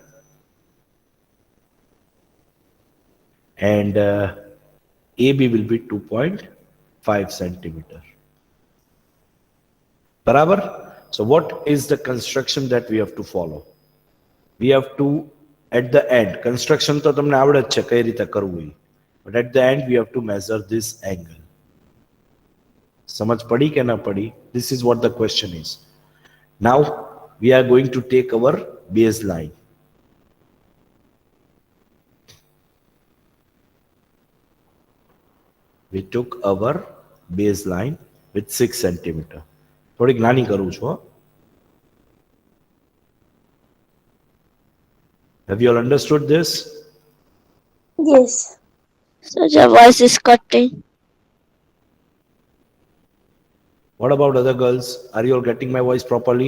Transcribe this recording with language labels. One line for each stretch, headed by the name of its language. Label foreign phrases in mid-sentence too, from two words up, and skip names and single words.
English: And AB will be 2.5 centimeter. Barabar? So what is the construction that we have to follow? We have to, at the end, construction to
Gujarati: તમને આવડે જ છે કઈ રીતે કરવું ઈ.
English: But at the end we have to measure this angle.
Gujarati: સમજ પડી કે ના પડી?
English: This is what the question is. Now we are going to take our baseline. We took our baseline with 6 centimeter.
Gujarati: થોડીક નાની કરું છું.
English: Have you all understood this? Yes. So your voice is cutting. What about other girls? Are you all getting my voice properly?